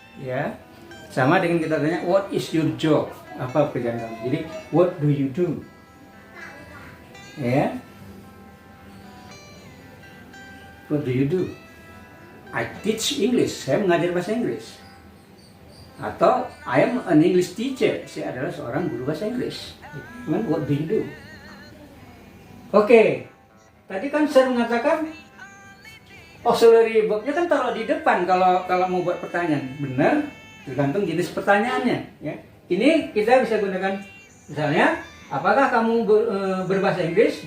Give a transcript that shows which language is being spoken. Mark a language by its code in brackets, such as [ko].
[id] Ya. Sama dengan kita tanya [en] what is your job? [id] Apa pekerjaan kamu? Jadi [en] what do you do? [id] Ya. [en] What do you do? I teach English. [id] Saya mengajar bahasa Inggris. Atau [en] I am an English teacher. [id] Saya adalah seorang guru bahasa Inggris. [en] What do you do? [id] Oke. Tadi kan saya mengatakan auxiliary verbnya kan taruh di depan kalau mau buat pertanyaan. Benar, tergantung jenis pertanyaannya. Ya. Ini kita bisa gunakan misalnya, apakah kamu berbahasa Inggris?